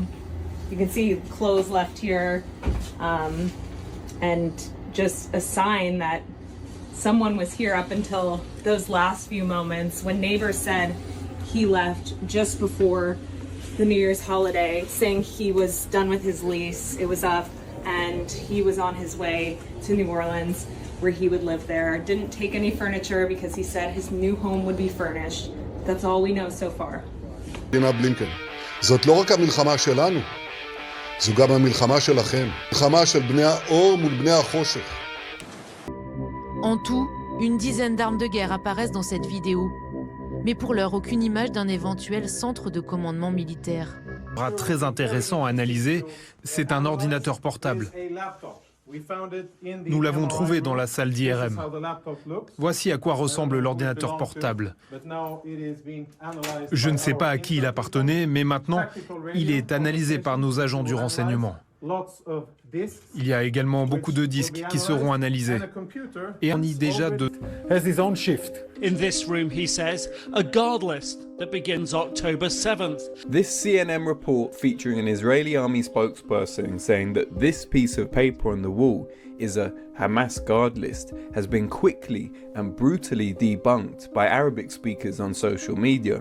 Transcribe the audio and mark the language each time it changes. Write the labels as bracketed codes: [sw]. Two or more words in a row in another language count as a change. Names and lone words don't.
[en] You can see clothes left here, and just a sign that someone was here up until those last few moments when neighbors said he left just before the New Year's holiday, saying he was done with his lease, it was up, and he was on his way to New Orleans where he would live there. Didn't take any furniture because he said his new home would be furnished. That's all we know so far. [he] בלינקן, זאת לא רק המלחמה שלנו, זו גם המלחמה שלכם, מלחמה של בני האור מול בני החושך. [fr] En tout, une dizaine d'armes de guerre apparaissent dans cette vidéo. Mais pour l'heure, aucune image d'un éventuel centre de commandement militaire. Très intéressant à analyser, c'est un ordinateur portable. Nous l'avons trouvé dans la salle d'IRM. Voici à quoi ressemble l'ordinateur portable. Je ne sais pas à qui il appartenait, mais maintenant, il est analysé par nos agents du renseignement. Il y a également beaucoup de disques qui seront analysés. Et on y déjà de... [en] has his own shift. In this room, he says, a guard list that begins October 7th. This CNN report featuring an Israeli army spokesperson saying that this piece of paper on the wall is a Hamas guard list has been quickly and brutally debunked by Arabic speakers on social media.